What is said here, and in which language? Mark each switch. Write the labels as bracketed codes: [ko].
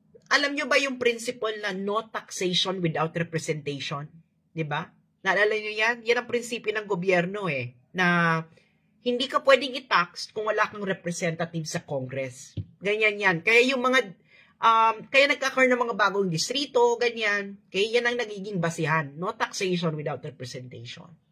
[tl] Alam nyo ba yung principle na [en] no taxation without representation? [tl] Diba? Naalala nyo yan? Yan ang prinsipyo ng gobyerno na hindi ka pwedeng i-tax kung wala kang representative sa Congress. Ganyan yan. Kaya yung mga, kaya nagkakaroon ng mga bagong distrito, ganyan. Kaya yan ang nagiging basihan. [en] No taxation without representation.